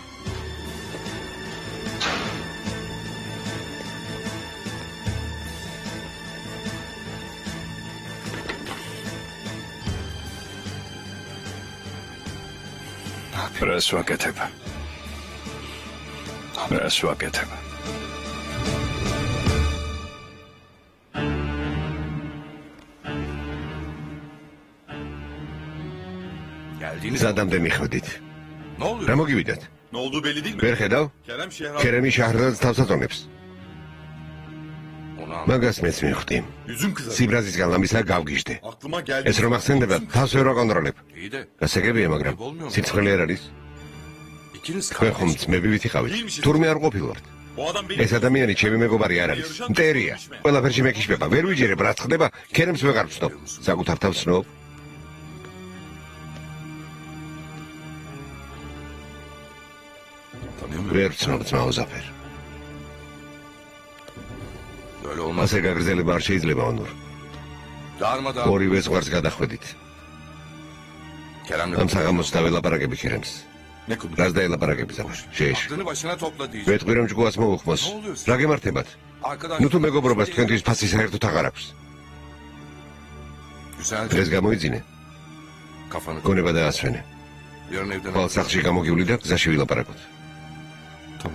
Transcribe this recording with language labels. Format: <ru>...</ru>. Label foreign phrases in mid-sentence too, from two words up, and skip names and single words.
<ka>რას ვაკეთებ? რას ვაკეთებ? ზადამდე მიხვდით.</ka> <tr>Ne oluyor?</tr> <ka>რა მოგივიდათ?</ka> <tr>Ne olduğu belli değil mi?</tr> <ka>ვერ ხედავ?</ka> <tr>Kerem Şehrazat.</tr> <ka>ქერემი შაჰრაზადს თავს აწონებს.</ka> <tr>Onu anladım.</tr> <ka>მაგას მეც მივხვდი.</ka> <tr>Yüzüm kızardı.</tr> <ka>სიბრაზისგან ლამისა გავგიჟდე.</ka> <tr>Aklıma geldi.</tr> <ka>ეს რომ ახსენდება, თავს ვერ ვაკონტროლებ.</ka> <tr>İyi de</tr> <ka>გასაგებია, მაგრამ სიცხლე არ არის.</ka> <tr>ikiniz</tr> <ka>თქვენ ხომ ძმები ვითიყავით? თურმე არ ყოფილვართ.</ka> <tr>Bu adam benim.</tr> <ka>ეს ადამიანი ჩემი მეგობარი არ არის. მტერია. ყველაფერში მეკიშება. ვერ ვიჯერებ, რაც ხდება, ქერემს ვეღარ ვცნობ. საკუთარ თავს ვცნობ.</ka> <tr>Tanıyamıyorum.</tr> <ka>ვერ ვცნობ ძმაო ზაფერ.</ka> <tr>Böyle olmaz.</tr> <ka>ასე გაგრძელება არ შეიძლება, ონურ.</ka> <tr>Darmadağın.</tr> <ka>ორივე ზღვარს გადახვედით.</ka> <tr>Kerem'le</tr> <ka>ამ საღამოს დაველაპარაკები ქერემს.</ka> <tr>ne konuşuyor?</tr> <ka>რას დაელაპარაკები ზაფერ? შეეშ.</ka> <tr>Aklını başına topla diyeceğim.</tr> <ka>ვეთყვი რომ ჭკუას მოუხმოს. რა გემართებათ?</ka> <tr>Arkadaş.</tr> <ka>ნუ თუ მეგობრობას თქვენთვის ფასი საერთოდ აღარ აქვს.</ka> <tr>Güzel.</tr> <ka>დღეს გამოიძინე.</ka> <tr>Kafanı.</tr> <ka>გონება დაასვენე.</ka> <tr>Yarın evden.</tr> <ka>ხვალ სახლში გამოგივლი და გზაში ვილაპარაკოთ.</ka> <tr>Tamam.</tr>